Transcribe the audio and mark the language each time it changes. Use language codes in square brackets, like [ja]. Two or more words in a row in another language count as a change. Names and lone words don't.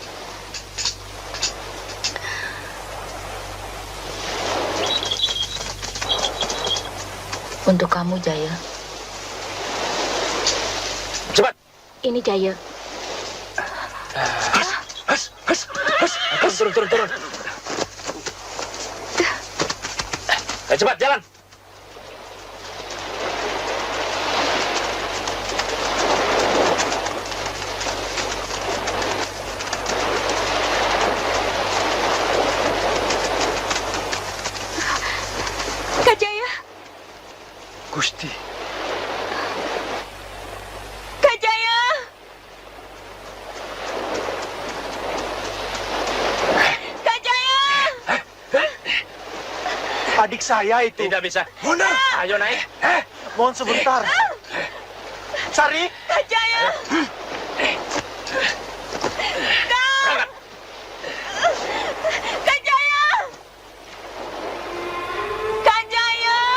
[id] Untuk kamu, Jaya. Cepat. Ini Jaya. Turun. Ayo cepat, jalan. Kak Jaya. Gusti. Kak Jaya. Kak Jaya. Adik saya itu. Tidak bisa. Bunda. Ayo naik. Mohon sebentar. Sari. Kak Jaya. Berangkat. Kak Jaya. Kak Jaya.